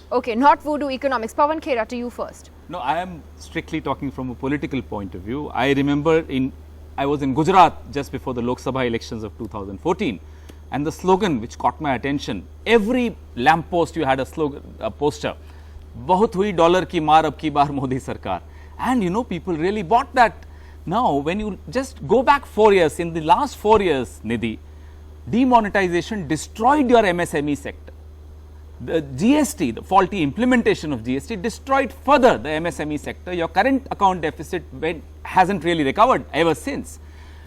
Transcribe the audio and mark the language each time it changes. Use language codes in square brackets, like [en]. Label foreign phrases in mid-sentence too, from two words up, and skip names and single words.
[en] Okay, not voodoo economics. Pavan Khera, to you first. No, I am strictly talking from a political point of view. I remember I was in Gujarat just before the Lok Sabha elections of 2014, and the slogan which caught my attention, every lamppost you had a poster, [hi] "बहुत हुई डॉलर की मार अब की बार मोदी सरकार," [en] and people really bought that. Now, when you just go back 4 years, in the last 4 years, Nidhi, demonetization destroyed your MSME sector. The GST, the faulty implementation of GST, destroyed further the MSME sector. Your current account deficit hasn't really recovered ever since.